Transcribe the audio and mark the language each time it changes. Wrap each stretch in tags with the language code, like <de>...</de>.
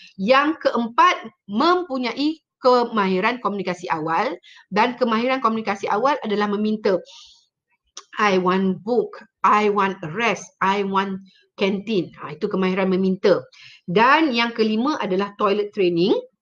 <ms>Yang keempat, mempunyai kemahiran komunikasi awal, dan kemahiran komunikasi awal adalah meminta.</ms> <en>I want book, I want rest, I want kantin.</en> <ms>Itu kemahiran meminta. Dan yang kelima adalah toilet training.</ms>